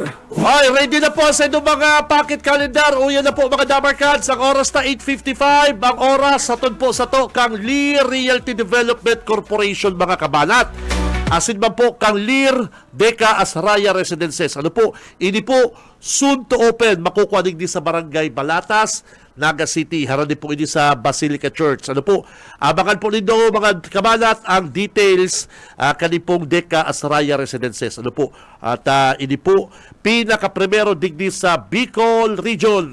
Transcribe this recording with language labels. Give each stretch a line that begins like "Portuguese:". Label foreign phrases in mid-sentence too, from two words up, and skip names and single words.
Bikol: Ay, ready na po sa inyong mga
English: pocket calendar.
Bikol: Uyan na po mga Dabarkads. Ang oras na 8:55. Ang oras sa po sa to kang Lear Realty Development Corporation, mga kabanat. Asin man po kang Lear Deca Asraya Residences. Ano po? Ini po
English: soon to open.
Bikol: Makukuha din sa Barangay Balatas, Naga City. Harani po ini sa Basilica Church. Ano po? Abangan po ninyo mga kabanat ang details kanipong Deca Asraya Residences. Ano po? At ini po pinaka-primero digdi sa Bicol Region.